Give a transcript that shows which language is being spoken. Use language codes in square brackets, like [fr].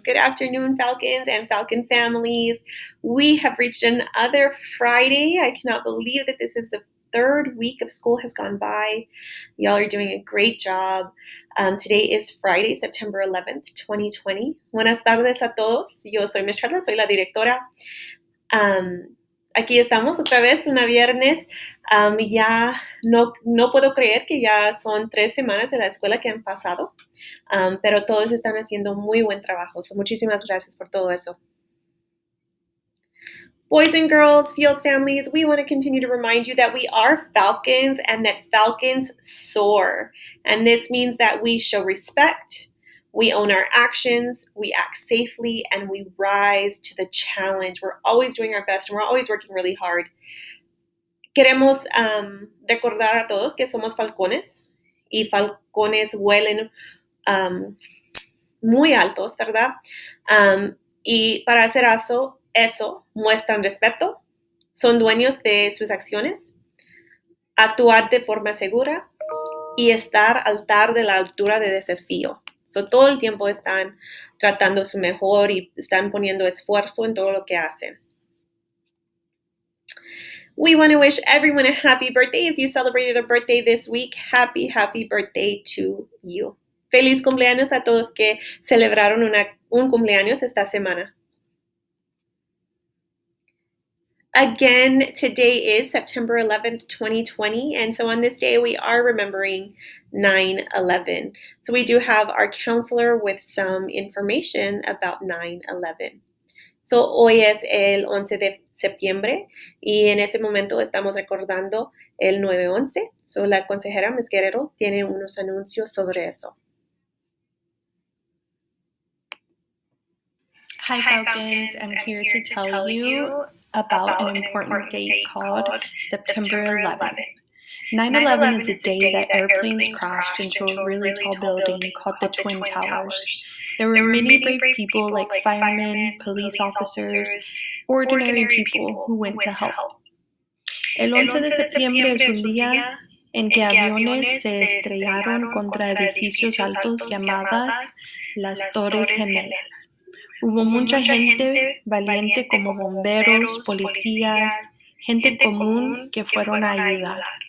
[en] Good afternoon, Falcons and Falcon families. We have reached another Friday. I cannot believe that this is the third week of school has gone by. Y'all are doing a great job. Today is Friday, September 11th, 2020. [es] Buenas tardes a todos. Yo soy Miss Charla, soy la directora. Aquí estamos otra vez, una viernes. Ya no puedo creer que ya son 3 semanas de la escuela que han pasado, pero todos están haciendo muy buen trabajo. So, muchísimas gracias por todo eso. [en] Boys and girls, Fields families, we want to continue to remind you that we are Falcons and that Falcons soar. And this means that we show respect, we own our actions, we act safely, and we rise to the challenge. We're always doing our best and we're always working really hard. [es] Queremos recordar a todos que somos falcones y falcones huelen muy altos, ¿verdad? Y para hacer eso, muestran respeto, son dueños de sus acciones, actuar de forma segura y estar al de la altura de desafío. So, todo el tiempo están tratando su mejor y están poniendo esfuerzo en todo lo que hacen. [en] We want to wish everyone a happy birthday. If you celebrated a birthday this week, happy birthday to you. [es] Feliz cumpleaños a todos que celebraron un cumpleaños esta semana. [en] Again, today is September 11th, 2020, and so on this day we are remembering 9/11. So we do have our counselor with some information about 9/11. [es] So hoy es el 11 de septiembre y en ese momento estamos recordando el 9/11. So la consejera Ms. Guerrero tiene unos anuncios sobre eso. [en] Hi Falcons, I'm here to tell you about an important date called September 11th. 9/11 is a day that airplanes crashed into a really tall building called the Twin Towers. There were many brave people like firemen, police officers, ordinary people who went to help. [es] El 11 de septiembre es un día en que aviones se estrellaron contra edificios altos llamadas las Torres Gemelas. Hubo mucha gente valiente como bomberos, policías, gente común que fueron a ayudar.